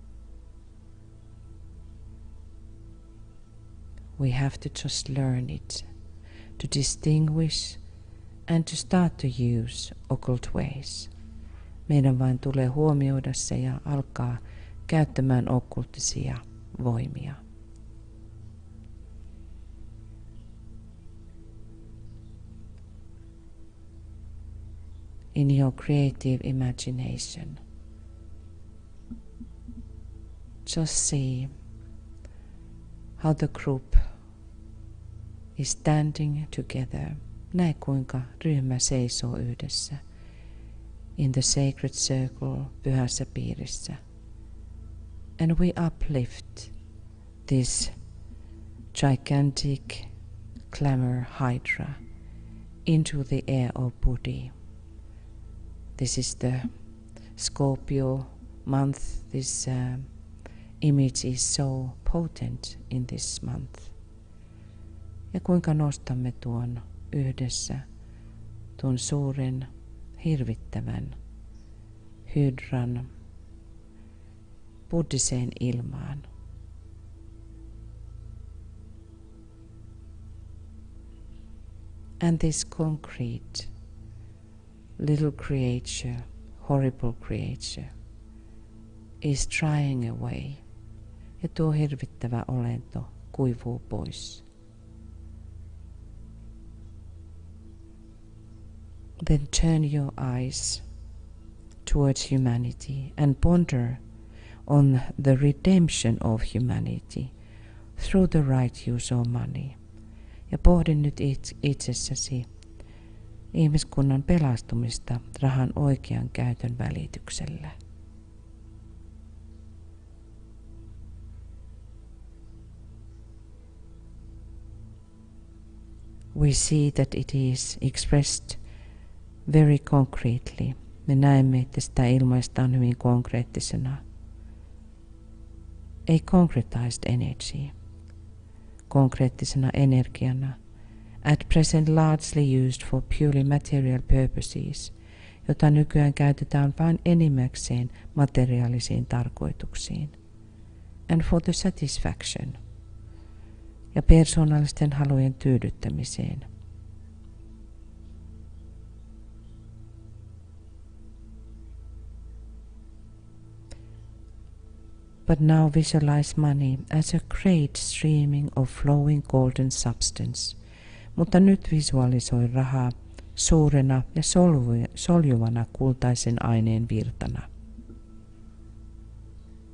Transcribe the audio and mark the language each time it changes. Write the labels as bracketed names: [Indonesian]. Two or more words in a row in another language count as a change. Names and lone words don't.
[English] We have to just learn it, to distinguish and to start to use occult ways. [Finnish] Meidän vain tulee huomioida se ja alkaa käyttämään okkultisia voimia. [English] In your creative imagination, just see how the group is standing together. [Finnish] Näe kuinka ryhmä seisoo yhdessä [English] in the sacred circle, [Finnish] pyhässä piirissä. [English] And we uplift this gigantic glamour hydra into the air of Buddhi. This is the Scorpio month. This image is so potent in this month. [Finnish] Ja kuinka nostamme tuon yhdessä, tuon suuren, hirvittävän hydran buddhiseen ilmaan. [English] And this concrete little creature, horrible creature, is drying away. [Finnish] Ja tuo hirvittävä olento kuivuu pois. [English] Then turn your eyes towards humanity and ponder on the redemption of humanity through the right use of money. [Finnish] Ja pohdi nyt itsessäsi ihmiskunnan pelastumista rahan oikean käytön välityksellä. [English] We see that it is expressed very concretely. [Finnish] Me näemme, että sitä ilmaistaan hyvin konkreettisena. [English] A concretized energy. [Finnish] Konkreettisena energiana. [English] At present largely used for purely material purposes, [Finnish] jota nykyään käytetään vain enimmäkseen materiaalisiin tarkoituksiin. [English] And for the satisfaction. [Finnish] Ja persoonallisten halujen tyydyttämiseen. [English] But now visualize money as a great streaming of flowing golden substance. [Finnish] Mutta nyt visualisoi rahaa suurena ja soljuvana kultaisen aineen virtana.